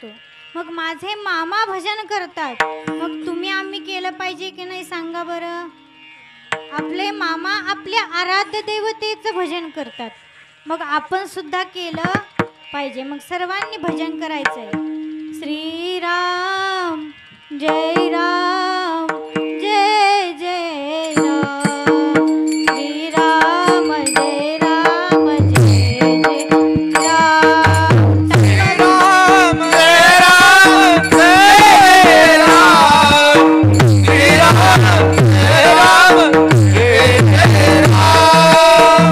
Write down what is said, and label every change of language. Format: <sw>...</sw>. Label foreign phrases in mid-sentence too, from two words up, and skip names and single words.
<mr>मग माझे मामा भजन करतात, मग तुम्ही आम्ही केलं पाहिजे की नाही सांगा बरं? आपले मामा आपल्या आराध्य देवतेचं भजन करतात, मग आपण सुद्धा केलं पाहिजे. मग सर्वांनी भजन करायचंय. श्रीराम जय राम, जय जय राम. श्रीराम जय राम, जय जय राम. राम जय राम, जय राम, श्री राम जय राम, जय जय राम.</mr>